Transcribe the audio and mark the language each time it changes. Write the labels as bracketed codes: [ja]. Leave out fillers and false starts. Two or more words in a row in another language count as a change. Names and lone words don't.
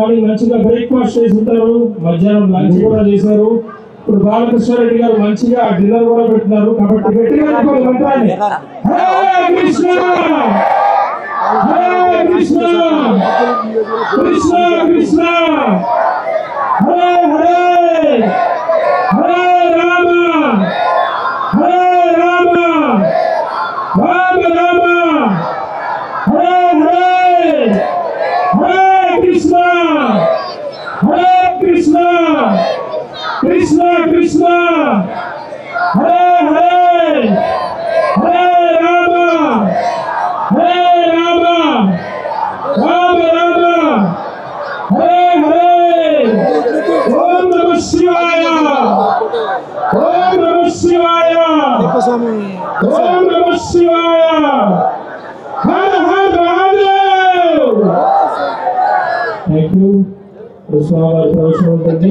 [te] మంచిగా బ్రేక్ఫాస్ట్ చేసి ఉంటారు, మధ్యాహ్నం లంచ్ కూడా చేశారు. ఇప్పుడు బాలకృష్ణారెడ్డి గారు మంచిగా డిన్నర్ కూడా పెట్టినారు. కాబట్టి గట్టిగా అనుకోవాలి మంత్రాన్ని. [sa] హరే కృష్ణ హరే కృష్ణ కృష్ణ కృష్ణ హరే హరే హరే రామ హరే రామ రామ రామ హరే హరే హరే కృష్ణ హరే కృష్ణ కృష్ణ కృష్ణ హరే హరే హరే రామ హరే రామ రామ రామ హరే హరే ఓం నమః శివాయ ఓం నమః శివాయ ఓం నమః శివాయ హర హర మహాదేవ్. [en] thank you. [te] స్వామివారి ప్రవేశం ఉంటుంది.